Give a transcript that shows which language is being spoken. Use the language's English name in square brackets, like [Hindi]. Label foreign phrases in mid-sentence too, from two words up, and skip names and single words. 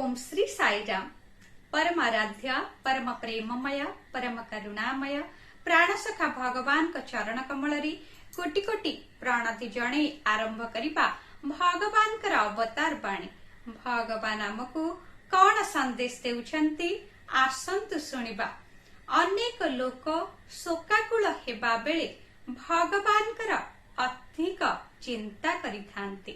[Odia] ଓମ ଶ୍ରୀ ସାଈ ରାମ। ପରମାରାଧ୍ୟ ପରମ ପ୍ରେମମୟ ପରମ କରୁଣାମୟ ପ୍ରାଣସଖା ଭଗବାନ କା ଚରଣ କମଳ କୋଟି କୋଟି ପ୍ରଣତି ଜଣେ ଆରମ୍ଭ କରିବା ଭଗବାନ କର ଅବତାର ବାଣୀ। ଭଗବାନ ଆମକୁ କଉଣ ସନ୍ଦେଶ ଦେଉଛନ୍ତି ଆସନ୍ତୁ ଶୁଣିବା। ଅନେକ ଲୋକ ଶୋକାକୁଳ ହେବା ବେଳେ ଭଗବାନ କର ଅଧିକ ଚିନ୍ତା କରିଥାନ୍ତି।